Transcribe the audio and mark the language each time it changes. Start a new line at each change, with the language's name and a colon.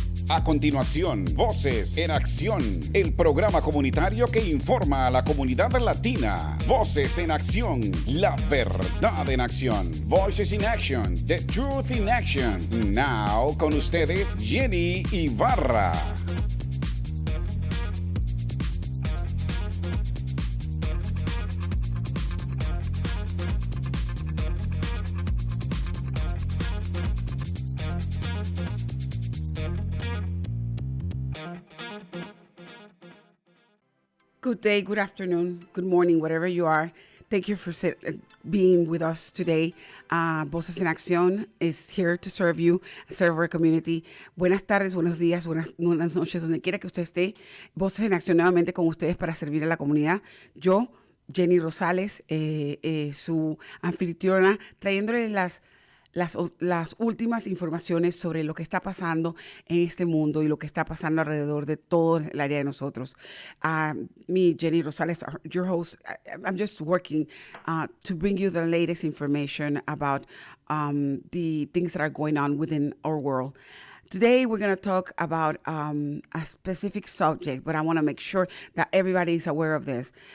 Spanish: A continuación, Voces en Acción, el programa comunitario que informa a la comunidad latina. Voces en Acción, la verdad en acción.
English: Voices in Action, the truth in action. Now,
Spanish: con ustedes, Jenny Ibarra.
English: Good day, good afternoon, good morning, whatever you are. Thank you for being with us today. Voces en Acción is here to serve you, serve our community.
Spanish: Buenas tardes, buenos días, buenas noches, donde quiera que usted esté. Voces en Acción nuevamente con ustedes para servir a la comunidad. Yo, Jenny Rosales, su anfitriona, trayéndoles las últimas informaciones sobre lo que está pasando en este mundo y lo que está pasando alrededor de todo el área de nosotros.
English: Me, Jenny Rosales, your host, I'm just working to bring you the latest information about the things that are going on within our world. Today, we're going to talk about a specific subject, but I want to make sure that everybody is aware of this.